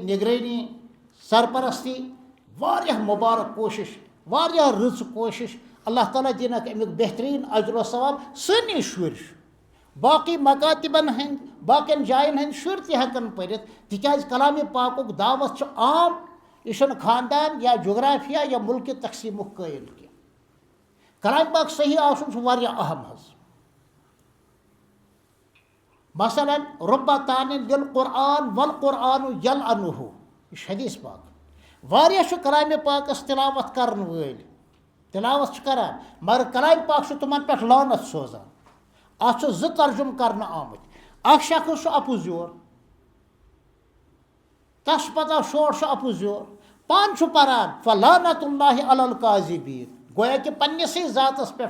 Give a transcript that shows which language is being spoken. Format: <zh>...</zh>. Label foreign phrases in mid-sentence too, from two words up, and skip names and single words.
<ks>نگرٲنی سرپرستی واریاہ مُبارک کوٗشش واریاہ رٕژ کوٗشش اللہ تعالیٰ دینک امیک بہترین اجر و ثواب سٲنی شُرۍ باقی مکاتبن ہٕنٛدۍ باقین جاین ہٕنٛدۍ شُرۍ تہِ ہٮ۪کن پٔرِتھ تِکیٛازِ کلامِ پاکُک دعوت چھُ عام یہ چھُنہٕ خاندان یا جغرافیہ یا ملکہِ تقسیٖمُک قٲیل کینٛہہ کلامِ پاک صحیح آسُن چھُ واریاہ اہم حظ مثلاً</ks> <ar>رُبّ طانٍ لِلقرآن والقرآن یلعنُہ</ar> <ks>یہ چھُ حدیث پاک واریاہ چھُ کلامِ پاکس تلاوت کرن وٲلۍ تلاوت چھِ کران مگر کلامِ پاک چھُ تِمن پٮ۪ٹھ لعنت سوزان اتھ چھُ زٕ ترجُمہٕ کرنہٕ آمٕتۍ اکھ شخص چھُ اپُز یور تس چھُ پتہ شور چھُ اپُز یور پانہٕ چھُ پران</ks> <ar>فلعنۃ اللہ علی الکاذبین</ar> <ks>گویا کہ پننسٕے ذاتس پٮ۪ٹھ</ks>